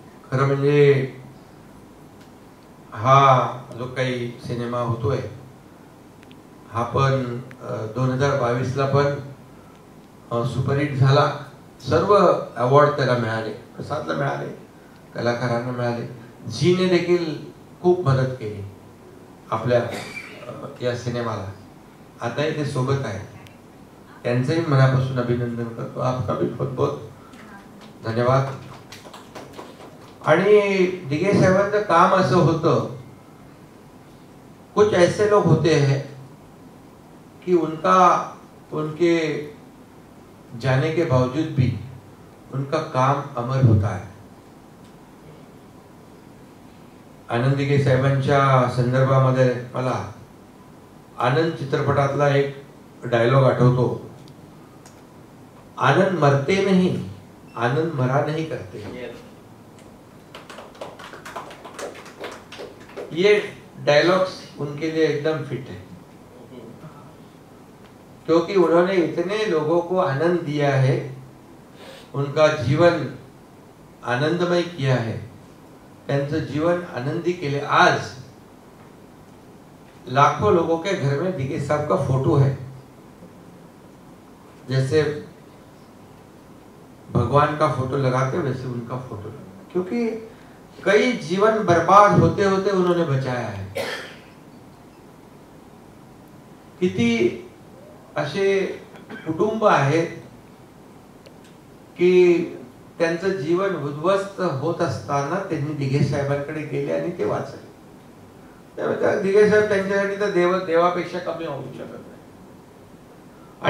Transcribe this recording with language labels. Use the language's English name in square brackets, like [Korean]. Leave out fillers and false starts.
[Marathi] खरं म्हणजे हा जो काही सिनेमा होतोय हा पण 2022ला पण सुपरहिट झाला. सर्व अवॉर्ड त्याला मिळाले, प्रसादला मिळाले, कलाकारांना मिळाले. झीने देखील खूप मदत केली आपल्या या सिनेमाला. आताही ते सोबत आहे, त्यांचंही मनापासून अभिनंदन करतो. [Hindi] आपका भी बहुत बहुत धन्यवाद. [Marathi] आणि दिघे साहेबांचं काम असं होतं, [Hindi] कुछ ऐसे लोग होते हैं कि उनके जाने के बावजूद भी उनका काम अमर होता है. [Marathi] आनंद दिघे साहेबांच्या संदर्भामध्ये मला आनंद चित्रपटातला एक डायलॉग आठवतो. [Hindi] आनंद मरते नहीं, आनंद मरा नहीं करते. ये डायलॉग्स उनके लिए एकदम फिट है, क्योंकि उन्होंने इतने लोगों को आनंद दिया है, उनका जीवन आनंदमय किया है. [Marathi] त्यांचं जीवन आनंदी केले। [Hindi] आज लाखों लोगों के घर में दिगे साहब का फोटो है, जैसे भगवान का फोटो लगाते वैसे उनका फोटो लगा, क्योंकि कई जीवन बर्बाद होते होते उन्होंने बचाया है। [Marathi] किती असे कुटुंब आहेत की त्यांचं जीवन उद्ध्वस्त होत असताना त्यांनी दिघे साहेबांकडे गेले आणि ते वाचले। त्यामुळे दिघे साहेब त्यांच्यासाठी तर देवापेक्षा कमी होऊ शकत नाही।